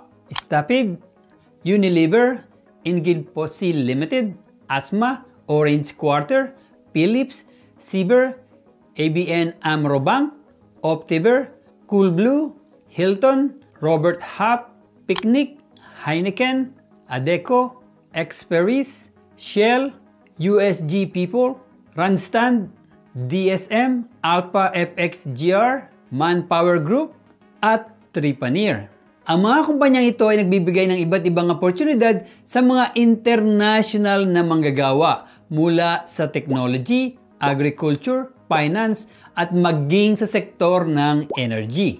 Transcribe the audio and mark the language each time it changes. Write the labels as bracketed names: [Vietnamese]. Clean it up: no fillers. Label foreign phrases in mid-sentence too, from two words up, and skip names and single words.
[Filipino] Stapid, Unilever, Ingrid Fossil Limited, Asma, Orange Quarter, Philips, Sieber, ABN AMRO Bank, Optiver, Coolblue, Hilton, Robert Half, Picnic, Heineken, Adecco, Experis, Shell, USG People, Randstad, DSM, Alpha FXGR, Manpower Group, at Tripanier. Ang mga kumpanyang ito ay nagbibigay ng iba't ibang oportunidad sa mga international na manggagawa mula sa [English] technology, agriculture, finance, [Filipino] at maging sa sektor ng energy.